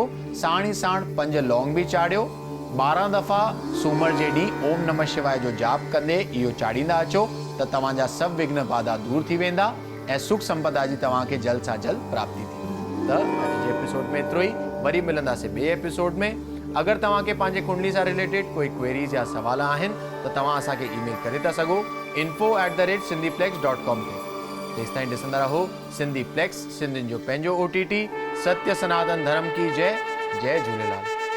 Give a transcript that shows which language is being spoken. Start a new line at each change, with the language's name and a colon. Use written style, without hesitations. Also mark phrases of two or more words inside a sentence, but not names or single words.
Sindhi: साण ई साण 5 लौंग बि चाढ़ियो। 12 दफ़ा सूमर जे ॾींहुं
Sanskrit: ओम नमः शिवाय
Sindhi: जो जाप कंदे इहो चाढ़ींदा अचो त तव्हांजा सभु विघ्न बाधा दूर थी वेंदा ऐं सुख संपदा जी तव्हांखे जल्द सां जल्द प्राप्ति थी। त अॼु जे एपिसोड में एतिरो ई, वरी मिलंदासीं ॿिए एपिसोड में। अगरि तव्हांखे पंहिंजे कुंडली सां रिलेटेड कोई क्वेरीज़ या सवाल आहिनि त तव्हां असांखे ईमेल करे था सघो info@sindhiplex.com ते। तेसिताईं ॾिसंदा रहो सिंधी प्लेक्स, सिंधियुनि जो पंहिंजो OTT।
Hindi: सत्य सनातन धर्म की जय। जय झूलेलाल।